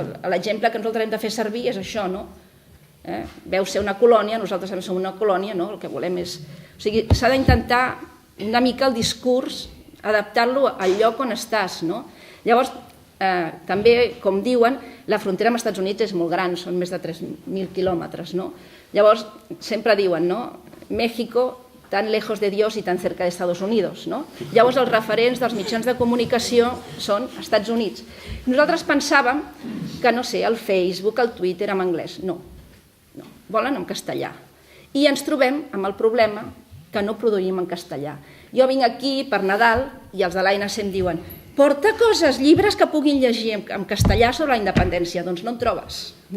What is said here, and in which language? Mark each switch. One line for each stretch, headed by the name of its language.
Catalan: L'exemple que nosaltres hem de fer servir és això. Veu ser una colònia, nosaltres també som una colònia, el que volem és... O sigui, s'ha d'intentar una mica el discurs, adaptar-lo al lloc on estàs. Llavors, també, com diuen, la frontera amb els Estats Units és molt gran, són més de 3.000 quilòmetres. Llavors, sempre diuen,
Spanish: México tan lejos de Dios y tan cerca de Estados Unidos.
Catalan: Llavors, els referents dels mitjans de comunicació són Estats Units. Nosaltres pensàvem que, no sé, el Facebook, el Twitter en anglès. No, volen en castellà. I ens trobem amb el problema que no produïm en castellà. Jo vinc aquí per Nadal i els de l'ANC em diuen porta coses, llibres que puguin llegir en castellà sobre la independència. Doncs no en trobes.